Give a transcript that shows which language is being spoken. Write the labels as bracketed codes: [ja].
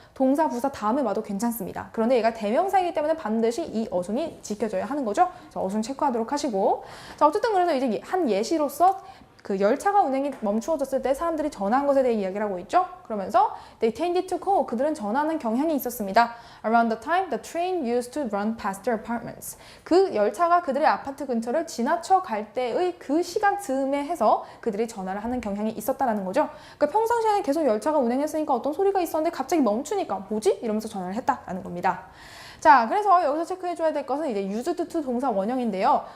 [ko] 동사, 부사 다음에 와도 괜찮습니다. 그런데 얘가 대명사이기 때문에 반드시 이 어순이 지켜져야 하는 거죠. 그래서 어순 체크하도록 하시고, 자, 어쨌든 그래서 이제 한 예시로서 그 열차가 운행이 멈추어졌을 때 사람들이 전화한 것에 대해 이야기를 하고 있죠. 그러면서 [en] they tended to call, [ko] 그들은 전화하는 경향이 있었습니다. [en] Around the time the train used to run past their apartments. [ko] 그 열차가 그들의 아파트 근처를 지나쳐 갈 때의 그 시간 즈음에 해서 그들이 전화를 하는 경향이 있었다라는 거죠. 그러니까 평상시에는 계속 열차가 운행했으니까 어떤 소리가 있었는데 갑자기 멈추니까 뭐지? 이러면서 전화를 했다라는 겁니다. 자, 그래서 여기서 체크해줘야 될 것은 이제 used to 동사 원형인데요.